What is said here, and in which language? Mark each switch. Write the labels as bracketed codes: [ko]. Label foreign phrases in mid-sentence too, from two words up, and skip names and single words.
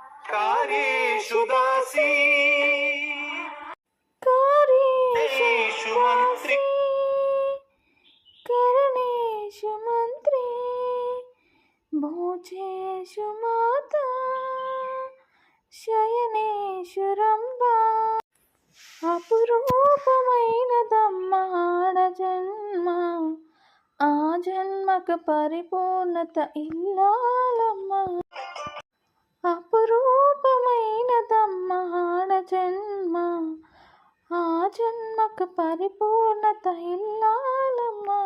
[sa] कार्येषु दासी कार्येषु मंत्री करणेषु मंत्री भोजेषु माता शयनेषु రంభా [te] అపురూపమైనదమ్మ ఆడ జన్మ ఆ జన్మకు పరిపూర్ణత ఇల్లాలమ్మ అపురూపమైనదమ్మ ఆడ జన్మ ఆ జన్మకు పరిపూర్ణత ఇల్లాలమ్మ